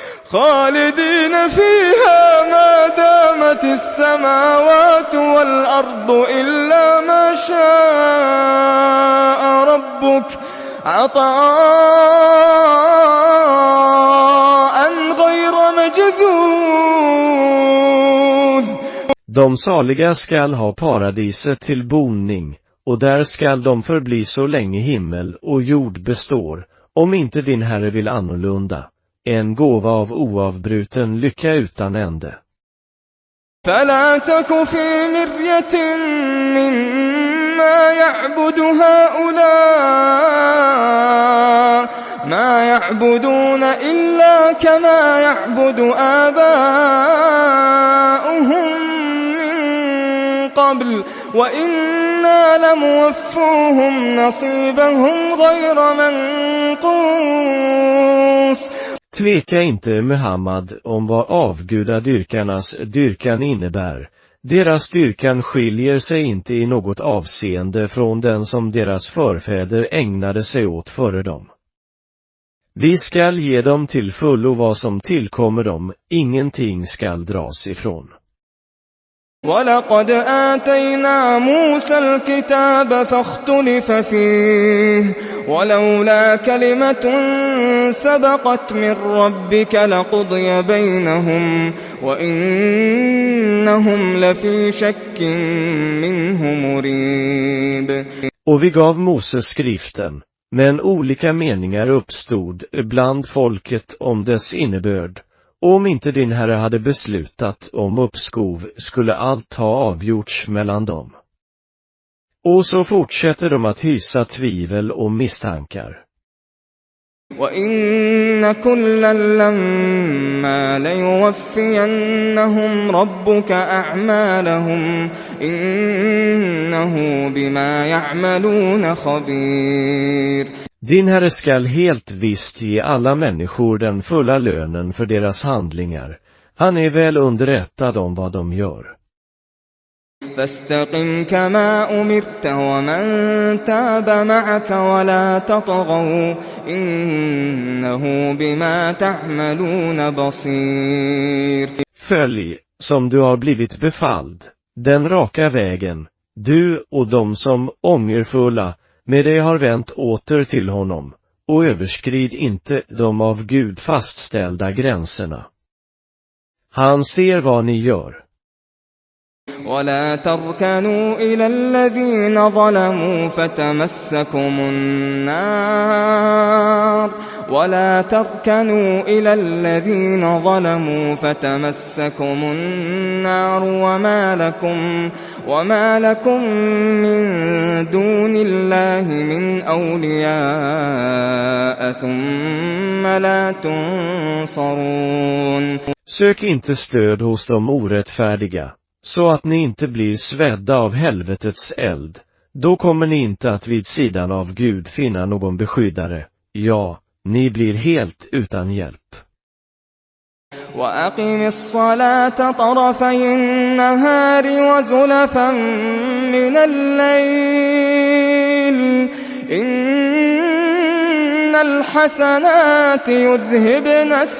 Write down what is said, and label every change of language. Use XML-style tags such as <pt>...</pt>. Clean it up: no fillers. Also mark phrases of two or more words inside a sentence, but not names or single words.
<ar>خالدين فيها ما دامت السماوات والأرض إلا ما شاء ربك عطاء غير مجذوذ.</ar> <sv>De saliga skall ha paradiset till boning, och där skall de förbli så länge himmel och jord består, om inte din Herre vill annorlunda. En gåva av oavbruten lycka utan ände.</sv> <ar>فلا تك في مرية مما يعبد هؤلاء ما يعبدون إلا كما يعبد آباؤهم من قبل وإنا لموفوهم نصيبهم غير منقوص.</ar> <sv>Tveka inte, Muhammad, om vad avgudadyrkarnas dyrkan innebär. Deras dyrkan skiljer sig inte i något avseende från den som deras förfäder ägnade sig åt före dem. Vi skall ge dem till fullo vad som tillkommer dem, ingenting skall dras ifrån.</sv> <ar>وَلَقَدْ آتَيْنَا مُوسَى الْكِتَابَ فَاخْتُلِفَ فِيهِ وَلَوْلَا كَلِمَةٌ سَبَقَتْ مِنْ رَبِّكَ لَقُضِيَ بَيْنَهُمْ وَإِنَّهُمْ لَفِي شَكٍّ مِنْهُ مُرِيبٍ.</ar> <sv>Och vi gav Moses skriften, men olika meningar uppstod bland folket om dess innebörd. Om inte din Herre hade beslutat om uppskov skulle allt ha avgjorts mellan dem. Och så fortsätter de att hysa tvivel och misstankar.</sv> <ar>وَإِنَّ كُلًّا لَمَّا لَيُوَفِّيَنَّهُمْ رَبُّكَ أَعْمَالَهُمْ إِنَّهُ بِمَا يَعْمَلُونَ خَبِيرٌ.</ar> <sv>Din Herre skall helt visst ge alla människor den fulla lönen för deras handlingar. Han är väl underrättad om vad de gör.</sv> <ar>فاستقم كما أمرت ومن تاب معك ولا تطغوا إنه بما تعملون بصير.</ar> <sv>Följ, som du har blivit befalld, den raka vägen, du och de som ångerfulla med dig har vänt åter till honom, och överskrid inte de av Gud fastställda gränserna. Han ser vad ni gör.</sv> <ar>ولا تركنوا إلى الذين ظلموا فتمسكم النار ولا تركنوا إلى الذين ظلموا فتمسكم النار وما لكم من دون الله من أولياء ثم لا تنصرون.</ar> <sv>Sök inte stöd hos de orättfärdiga, så att ni inte blir svedda av helvetets eld. Då kommer ni inte att vid sidan av Gud finna någon beskyddare. Ja, ni blir helt utan hjälp.</sv> <ar>وَأَقِمِ الصَّلَاةَ طَرَفَيِ النَّهَارِ وَزُلَفًا مِنَ اللَّيْلِ إِنَّ الْحَسَنَاتِ يُذْهِبْنَ</ar>